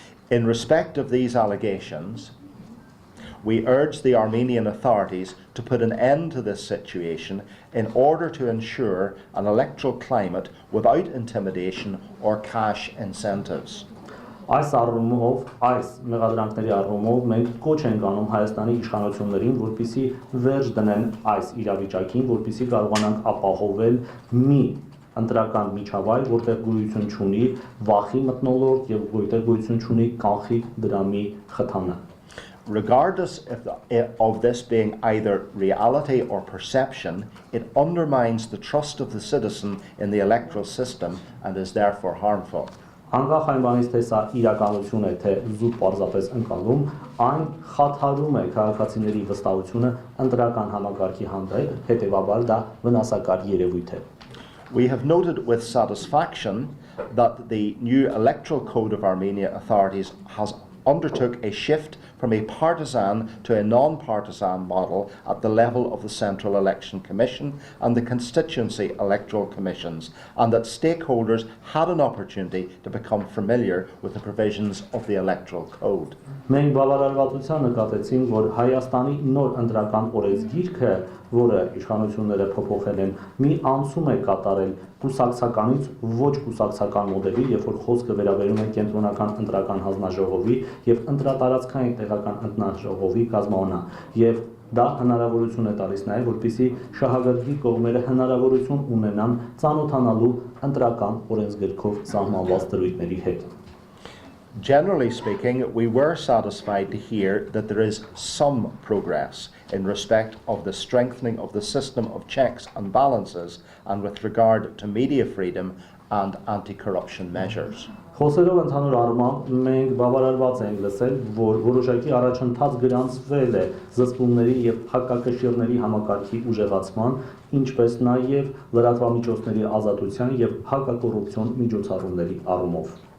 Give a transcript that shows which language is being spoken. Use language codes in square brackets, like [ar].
[en] In respect of these allegations, we urge the Armenian authorities to put an end to this situation in order to ensure an electoral climate without intimidation or cash incentives. [hy] Այս առումով, այս մեղադրանքների առումով մենք կոչ ենք անում Հայաստանի իշխանություններին, որպեսզի վերջ դնեն այս իրավիճակին, որպեսզի կարողանանք ապահովել մի ընտրական միջավայր, որտեղ գոյություն չունի վախի մթնոլորտ եւ որտեղ գոյություն չունի կանխիկ դրամի խթանը։ [en] Regardless of this being either reality or perception, it undermines the trust of the citizen in the electoral system and is therefore harmful. [hy] Անկախ այն բանից, թե սա իրականություն է, թե զուտ պարզապես ընկալում, այն խաթարում է քաղաքացիների վստահությունը ընտրական համակարգի հանդեպ, հետևաբար դա վնասակար երևույթ է։ [en] We have noted with satisfaction that the new electoral code of Armenia authorities has undertook a shift from a partisan to a non-partisan model at the level of the Central Election Commission and the constituency electoral commissions, and that stakeholders had an opportunity to become familiar with the provisions of the electoral code. [hy] Մենք բավարարվածության նկատեցինք, որ Հայաստանի նոր ընտրական օրենսգիրքը, որը իշխանությունները փոփոխել են, մի անցում է կատարել կուսակցականից ոչ կուսակցական մոդելի, երբ որ խոսքը վերաբերում է կենտրոնական ընտրական հանձնաժողովի եւ ընտրատարածքային տեղական ընտրաժողովի կազմավորման, եւ դա հնարավորություն է տալիս նաեւ, որպեսզի շահագրգիռ կողմերը հնարավորություն ունենան ծանոթանալու ընտրական օրենսգրքով սահմանված դրույթների հետ։ [en] Generally speaking, we were satisfied to hear that there is some progress in respect of the strengthening of the system of checks and balances and with regard to media freedom and anti-corruption measures. [hy] Խոսելով ընդհանուր առմամբ, մենք բավարարված ենք լսել, որ որոշակի առաջընթաց գրանցվել է զսպումների եւ հակակշիռների համակարգի ուժեղացման, ինչպես նաեւ լրատվամիջոցների ազատության եւ հակակոռուպցիոն միջոցառումների առումով։